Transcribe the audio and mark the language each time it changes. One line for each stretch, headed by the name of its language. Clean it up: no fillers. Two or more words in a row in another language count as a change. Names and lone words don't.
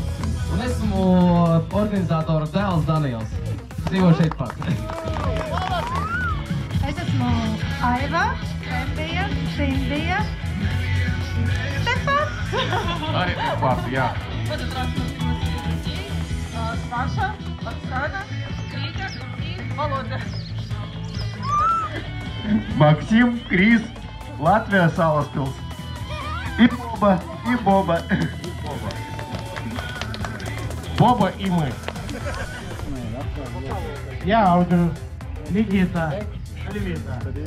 Latvian: Un esmu organizātora dēls Daniels. Dzīvo šeit pat. Es esmu Aiva, Embija, Sindija, tepat. Arī tepat, jā. Svaša,
Russian: Oksana, Критя и Володя. Максим, Крис, Латвия, Саласпилс. И Боба, и Боба. Боба и мы. Я Аудю, Никита, Левита.